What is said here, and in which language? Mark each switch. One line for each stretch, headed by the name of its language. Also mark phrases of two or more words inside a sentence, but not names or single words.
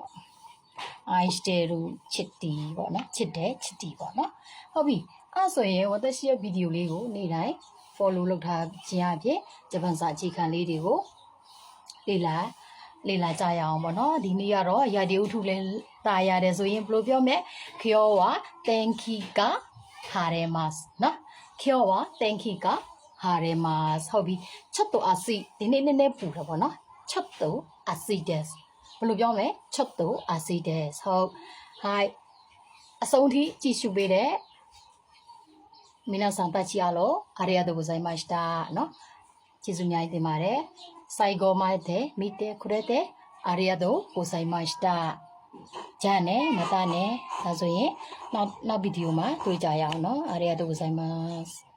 Burmese: I ရှိတယ်လို့ချစ်တီပေါ့เนาะချစ်တယ်ချစ်တီပေါ့เนาะဟုတ်ပြီအဲ့ဆိုရင်私ရဲ့ဗီဒီယိုလေးကိုနေ့တိုင်း follow လုပ်ထားခြင်းအပြင်ဂျပန်စာအခြေခံလေး တွေကိုလေ့လာကြရအောင်ပေါ့နော်ဒီနေ့ကတော့ရာဒီဥထုလဲတာရတယ်ဆိုရင်ဘယ်လိုပြောမလဲ
Japanese: 今日は天気が晴れますနော်今日は天気が晴れますဟုတ်ပြီちょっと暑い
Burmese: ဒီနေ့နည်းနည်းပူ တယ်ပေါ့နော်
Japanese: ちょっと暑いです
Burmese: ဘယ်လိုပြောမလဲ
Japanese: ちょっと暑いです
Burmese: ဟုတ် hi အဆုံးထိကြည့်ရှုပေးတဲ့
Japanese: 皆さんたちありがとうございました
Burmese: เนาะကျေးဇူးများတင်ပါတယ်
Japanese: 最後まで見てくれてありがとうございましたじゃあねまたね
Burmese: ဒါဆိုရင်နောက်ဗီဒီယိုမှာတွေ့ကြရအောင်เนาะ
Japanese: ありがとうございます